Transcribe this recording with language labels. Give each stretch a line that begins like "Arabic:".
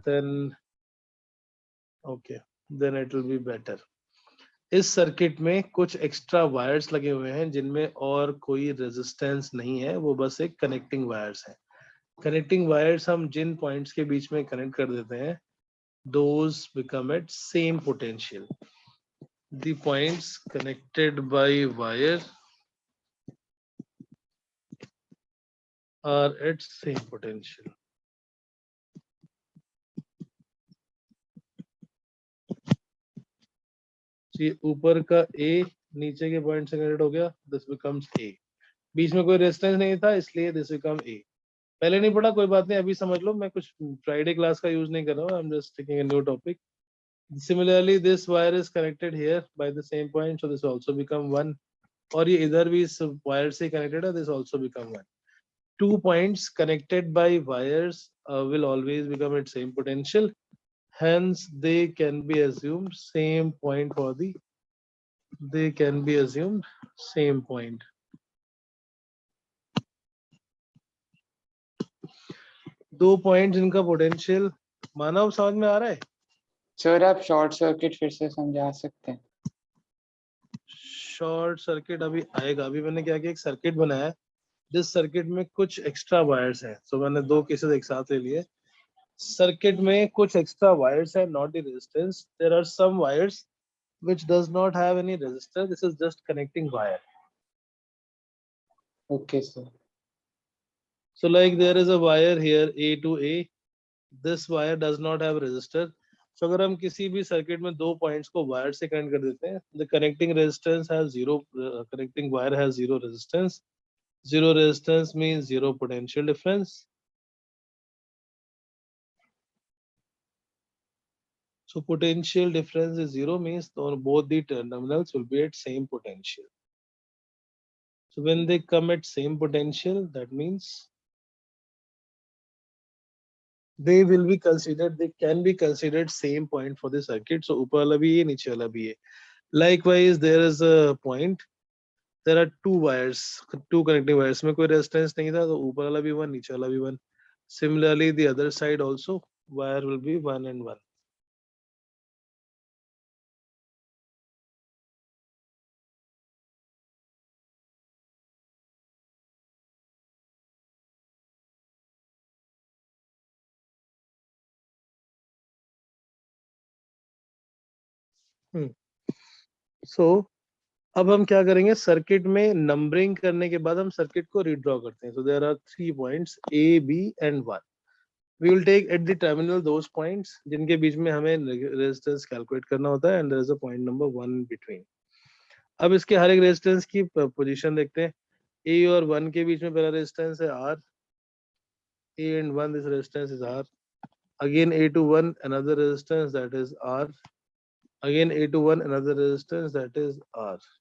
English: Then okay, then it will be better.
Hindi: इस circuit में कुछ एक्स्ट्रा वायर्स लगे हुए हैं जिनमें और कोई रेजिस्टेंस नहीं है, वो बस एक कनेक्टिंग वायर्स हैं. कनेक्टिंग वायर्स हम जिन पॉइंट्स के बीच में कनेक्ट कर देते हैं,
English: those become at same potential. The points connected by wire are at same potential.
Hindi: जी, ऊपर का A नीचे के पॉइंट से कनेक्ट हो गया,
English: this becomes A.
Hindi: बीच में कोई रेजिस्टेंस नहीं था इसलिए
English: this become A.
Hindi: पहले नहीं पढ़ा, कोई बात नहीं, अभी समझ लो. मैं कुछ फ्राइडे क्लास का यूज नहीं कर रहा हूँ.
English: I'm just taking a new topic. Similarly, this wire is connected here by the same point, so this also become 1.
Hindi: और ये इधर भी इस वायर से connected है,
English: this also become 1. 2 points connected by wires will always become at same potential. Hence, they can be assumed same point for the. They can be assumed same point.
Hindi: दो point जिनका potential मानव समझ में आ रहा है. Sir आप short circuit फिर से समझा सकते हैं? शॉर्ट सर्किट अभी आएगा. अभी मैंने क्या किया, एक सर्किट बनाया है. जिस सर्किट में कुछ एक्स्ट्रा वायर्स हैं, तो मैंने दो केसेस एक साथ ले लिए. सर्किट में कुछ एक्स्ट्रा वायर्स है,
English: Not the resistance. There are some wires which does not have any resistor. This is just connecting wire. Okay, sir. So like there is a wire here A to A. This wire does not have resistor.
Hindi: So अगर हम किसी भी circuit में दो points को wire से connect कर देते हैं,
English: the connecting resistance has zero, connecting wire has zero resistance. Zero resistance means zero potential difference. So potential difference is zero means both the terminals will be at same potential. So when they come at same potential, that means they will be considered, they can be considered same point for the circuit.
Hindi: So ऊपर वाला भी है, नीचे वाला भी है.
English: Likewise, there is a point. There are two wires, two connecting wires.
Hindi: में कोई resistance नहीं था, तो ऊपर वाला भी 1, नीचे वाला भी 1.
English: Similarly, the other side also wire will be 1 and 1.
Hindi: So अब हम क्या करेंगे, सर्किट में नंबरिंग करने के बाद हम सर्किट को रीड्रॉ करते हैं.
English: So there are 3 points A, B and 1. We will take at the terminal those points
Hindi: जिनके बीच में हमें रेजिस्टेंस कैलकुलेट करना होता है,
English: and there is a point number 1 in between.
Hindi: अब इसके हर एक रेजिस्टेंस की पोजीशन देखते हैं. A और 1 के बीच में पहला रेजिस्टेंस है R.
English: A and 1, this resistance is R. Again A to 1, another resistance, that is R. Again A to 1, another resistance, that is R.